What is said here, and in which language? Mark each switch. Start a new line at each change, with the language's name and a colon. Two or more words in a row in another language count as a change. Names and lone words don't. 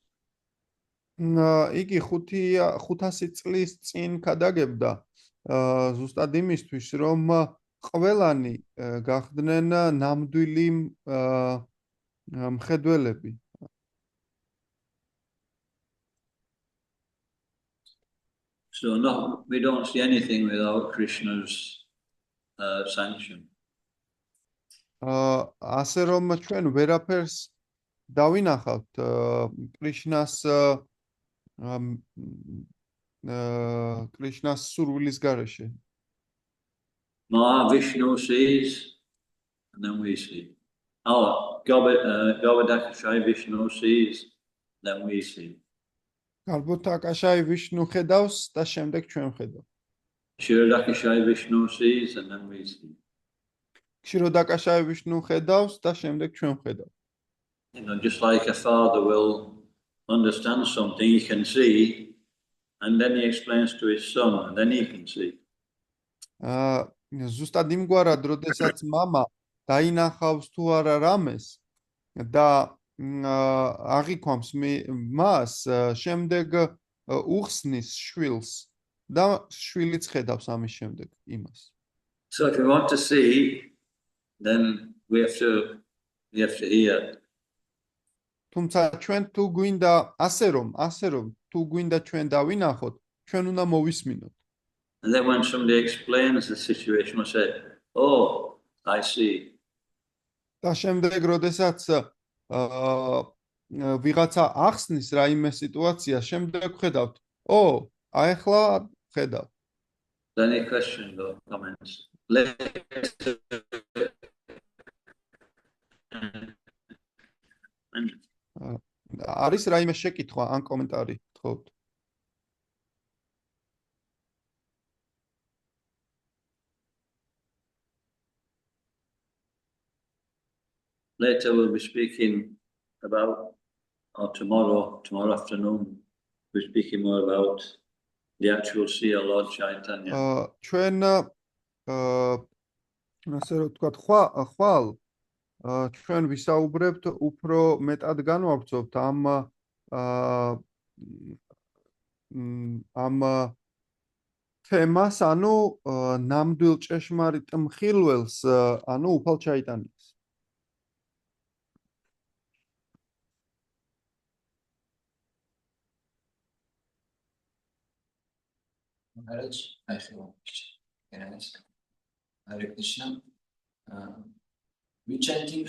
Georgian: იგი 500 წლის წინ გადაგებდა ზუსტად იმისთვის, რომ ყველანი გახდნენ ნამდვილი მხედველები.
English: So no, we don't see anything without Krishna's sanction.
Georgian: ასე რომ ჩვენ ვერაფერს დავინახავთ კრიშნას სურვილის გარეშე.
English: Mahavishnu sees, and then we see. Oh, Govardhakashai Vishnu sees, then we see.
Georgian: გარბოთაკაშაი ვიშნუ ხედავს და შემდეგ ჩვენ ვხედავთ.
English: Kshirodakashai Vishnu sees, and then we see.
Georgian: ქსიროდაკაშაი ვიშნუ ხედავს და შემდეგ ჩვენ ვხედავთ.
English: You know, just like a father will understand something, he can see, and then he explains to his son, and then he can see.
Georgian: ზუსტად იმგვარად, როდესაც მამა დაინახავს თუ არა რამეს და აღიქვამს მას, შემდეგ უხსნის შვილს და შვილიც ხედავს ამის შემდეგ იმას.
English: So if you want to see, then we have to hear.
Georgian: თუმცა ჩვენ თუ გვინდა ასე რომ თუ გვინდა ჩვენ დავინახოთ, ჩვენ უნდა მოვისმინოთ.
English: And then when somebody explains the situation, we'll say, oh, I see.
Georgian: და შემდეგ, როდესაც ვიღაცა ახსნის რაიმე სიტუაცია, შემდეგ ხედავთ, ახლა ხედავ.
English: Any questions or comments?
Georgian: არის რაიმე შეკითხვა ან კომენტარი, თხოვთ.
English: Later we'll be speaking about, or tomorrow afternoon, we'll be speaking more about the actual seer Lord Chaitanya.
Georgian: ჩვენ ასე რომ ვთქვათ, ხვალ ჩვენ ვისაუბრებთ უფრო მეტად განვავრცობთ ამ ამ თემას, ანუ ნამდვილ ჭეშმარიტ მხილველს, ანუ უფალ ჩაიტანებს.
English: Maharaj, I feel yes. Hare Krishna. We chanting